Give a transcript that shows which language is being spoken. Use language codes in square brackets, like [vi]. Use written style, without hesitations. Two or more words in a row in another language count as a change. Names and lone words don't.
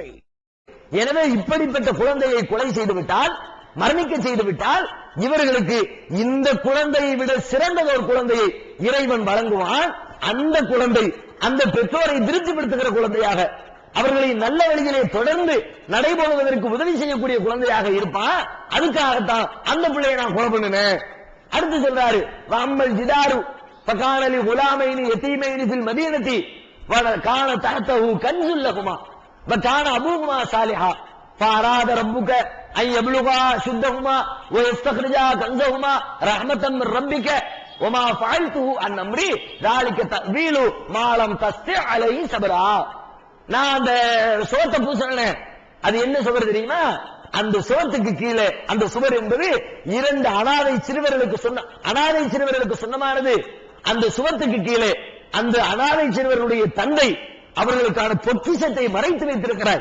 [ta] எனவே இப்படிப்பட்ட குழந்தையை கொலை செய்துவிட்டால், மரணிக்க செய்துவிட்டால், இவர்களுக்கு இந்த குழந்தையை விட சிறந்த ஒரு குழந்தையை இறைவன் வழங்குவான். அந்த குழந்தை அந்த பெற்றோரை திருப்திப்படுத்துகிற குழந்தையாக, அவர்களை நல்ல வழியிலே தொடர்ந்து நடைபோடுவதற்கு உதவி செய்யக்கூடிய குழந்தையாக இருப்பான். அதுக்காகத்தான் அந்த பிள்ளையை நான் கொலை பண்ணினேன். அடுத்து சொல்றாரு, [ar] وأما الجدار فكان لغلامين يتيمين في المدينة وكان تحته كنز لهما وكان أبوهما صالحا فأراد ربك أن يبلغا أشدهما ويستخرجا كنزهما رحمة من ربك وما فعلته عن أمري ذلك تأويل ما لم تستطع عليه صبرا. [ta] நான் அந்த சோத்தை பூசினேன், அது என்ன சுவர் தெரியுமா? அந்த சோத்துக்கு கீழே, அந்த சுவர் என்பது 2 அனாதை சிறுவர்களுக்கு சொந்தமானது. அந்த சுவத்துக்கு கீழே அந்த அனாதை சிறுவர்களுடைய தந்தை அவர்களுக்கான பொக்கிஷத்தை மறைத்து வைத்திருக்கிறார்.